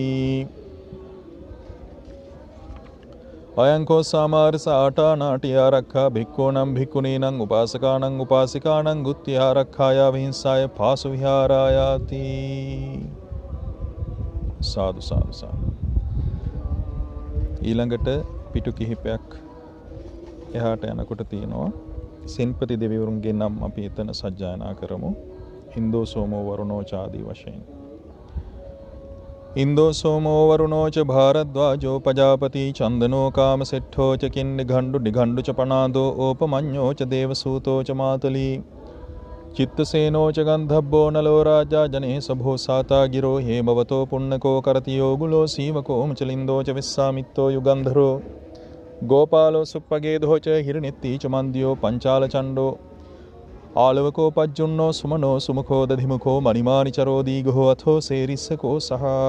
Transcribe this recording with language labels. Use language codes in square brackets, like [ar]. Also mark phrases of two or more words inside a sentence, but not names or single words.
[pi] අයං කෝ සාමාරස ආටා නාටි ආරක්ඛා භික්ඛූනම් භික්ඛුනීනං උපාසකානං උපාසිකානං ගුත්ති ආරක්ඛාය විහිංසාය පාසු විහාරායාති සාදු සාදු සාදු. [si] ඊළඟට පිටු කිහිපයක් එහාට යනකොට තියෙනවා සෙන්පති දෙවිවරුන්ගේ නම් අපි එතන සජ්ජායනා කරමු. ඉන්දෝ සෝමෝ වරුණෝ ආදී වශයෙන්. [pi] ඉන්දෝ සෝමෝ වරුණෝ ච භාරද්වාජෝ පජාපති චන්දනෝ කාමසෙට්ඨෝ ච කින්නිඝණ්ඩු නිඝණ්ඩු ච පනාදෝ ඕපමඤ්ඤෝ ච දේවසූතෝ ච මාතලී චිත්තසේනෝ ච ගන්ධබ්බෝ නලෝ රාජා ජනේ සභෝ සාතා ගිරෝ හේමවතෝ පුන්නකෝ කරති යෝගුලෝ සීවකෝ මුචලින්දෝ ච විස්සාමිත්තෝ යුගන්ධරෝ ගෝපාලෝ සුප්පගේදෝ ච හිරණෙත්ති ච මන්දියෝ පංචාල චණ්ඩෝ ආලවකෝ පජ්ජුන්නෝ සුමනෝ සුමුඛෝ දධිමුඛෝ මණිමානිචරෝ දීඝෝ අථෝ සේරිස්සකෝ සහ